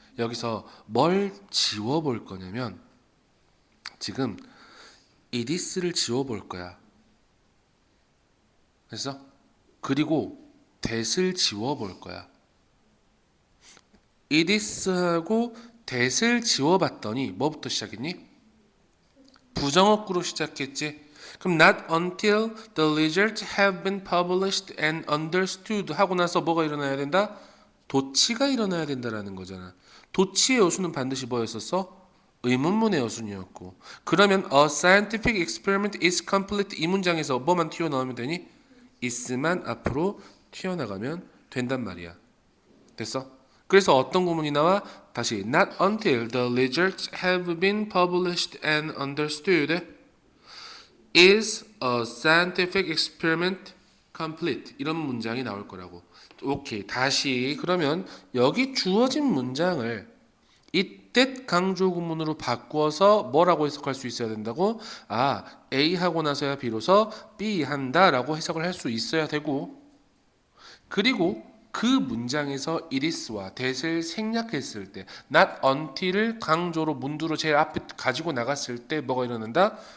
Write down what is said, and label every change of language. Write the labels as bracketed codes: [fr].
[ko] 여기서 뭘 지워볼 거냐면 지금 [en] it is [ko] 를 지워볼 거야. 됐어? 그리고 that을 지워볼 거야. it is하고 that을 지워봤더니 뭐부터 시작했니? 부정어구로 시작했지. 그럼 [en] not until the results have been published and understood [ko] 하고 나서 뭐가 일어나야 된다? 도치가 일어나야 된다라는 거잖아. 도치의 여수는 반드시 뭐였었어? 의문문의 여순이었고. 그러면 [en] a scientific experiment is complete [ko] 이 문장에서 뭐만 튀어나오면 되니? is만 앞으로 튀어나가면 된단 말이야. 됐어? 그래서 어떤 구문이 나와? 다시 [en] not until the results have been published and understood is a scientific experiment complete [ko] 이런 문장이 나올 거라고. 오케이. 다시 그러면 여기 주어진 문장을 [en] it [ko] that 강조 구문으로 바꾸어서 뭐라고 해석할 수 있어야 된다고? 아, A 하고 나서야 비로소 B 한다라고 해석을 할 수 있어야 되고, 그리고 그 문장에서 [en] it is [ko] 와 that을 생략했을 때 not until을 강조로 문두로 제일 앞에 가지고 나갔을 때 뭐가 일어난다?